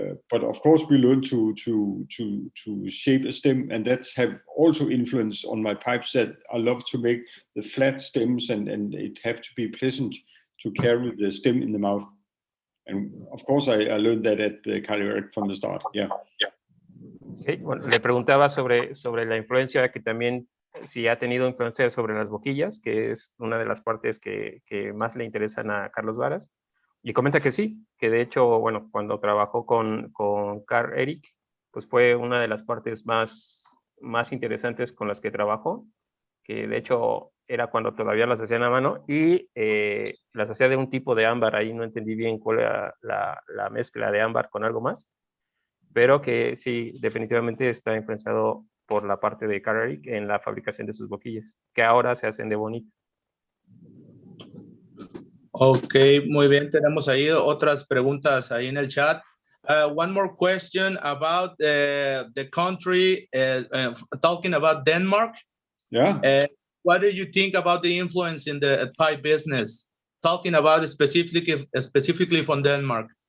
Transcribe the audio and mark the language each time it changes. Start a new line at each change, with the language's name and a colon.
English: But of course, we learn to shape a stem, and that's have also influence on my pipes. That I love to make the flat stems, and it have to be pleasant to carry the stem in the mouth. And of course, I learned that at Carl Erik from the start. Yeah. Okay.
Spanish: Bueno, le preguntaba sobre la influencia, que también si ha tenido influencia sobre las boquillas, que es una de las partes que más le interesan a Carlos Varas. Y comenta que sí, que de hecho, bueno, cuando trabajó con Carl Erik, pues fue una de las partes más interesantes con las que trabajó, que de hecho era cuando todavía las hacían a mano y las hacía de un tipo de ámbar. Ahí no entendí bien cuál era la mezcla de ámbar con algo más, pero que sí, definitivamente está influenciado por la parte de Carl Erik en la fabricación de sus boquillas, que ahora se hacen de bonito. Ok, muy bien. Tenemos ahí otras preguntas ahí en el chat.
English: One more question about the country, talking about Denmark. Yeah. What do you think about the influence in the pipe business? Talking about it specifically from Denmark.